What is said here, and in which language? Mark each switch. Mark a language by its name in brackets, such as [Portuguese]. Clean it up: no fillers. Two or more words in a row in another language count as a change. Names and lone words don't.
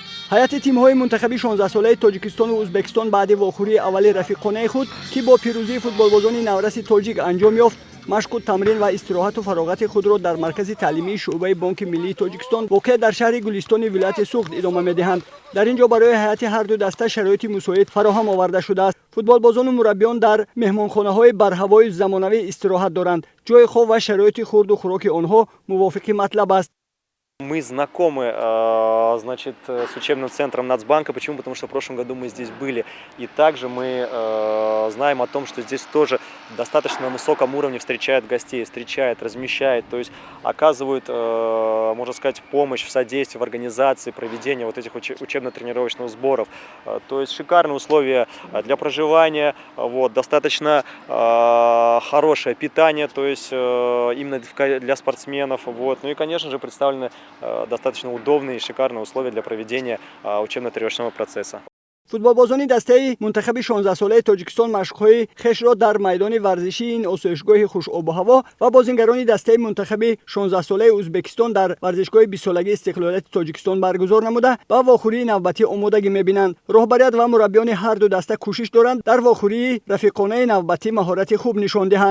[Tajik] ҳайати тимҳои мунтахаби 16 солаи Тоҷикистон ва Ӯзбекистон баъди вохӯрии аввали рафиқонаи худ ки бо пирӯзии футболбозони навраси тоҷик анҷом ёфт, машқу тамрин ва истироҳату фароғати худро дар маркази таълимии шуъбаи Бонки Миллии Тоҷикистон воқеъ дар шаҳри Гулистони вилояти Суғд идома медиҳанд. Дар ин ҷо барои ҳайати ҳарду даста шароити мусоид фароҳам оварда шудааст. Футболбозону мураббиён дар меҳмонхонаҳои барҳавои замонавӣ истироҳат доранд. Ҷои хоб ва шароити хурду хуроки онҳо мувофиқи матлаб аст. [Russian] Мы знакомы, значит, с учебным центром Нацбанка. Почему? Потому что в прошлом году мы здесь были. И также мы знаем о том, что здесь тоже достаточно на высоком уровне встречают гостей, встречают, размещают, то есть оказывают, можно сказать, помощь в содействии, в организации проведения вот этих учебно-тренировочных сборов. То есть шикарные условия для проживания, вот, достаточно хорошее питание, то есть именно для спортсменов. Вот. Ну и, конечно же, представлены достаточно удобные и шикарные условия для проведения учебно-тренировочного процесса. [Tajik] футболбозони дастаи мунтахаби 16 солаи Тоҷикистон машқҳои хешро дар майдони варзишии ин осоишгоҳи хушобу-ҳаво ва бозингарони дастаи мунтахаби 16 солаи Ӯзбекистон дар варзишгоҳи 20 солагии истиқлолияти Тоҷикистон баргузор намуда ба вохӯрии навбатӣ омодагӣ мебинанд. Роҳбарият ва мураббиёни ҳарду даста кӯшиш доранд дар вохӯрии рафиқонаи навбатӣ маҳорати хуб нишон диҳанд.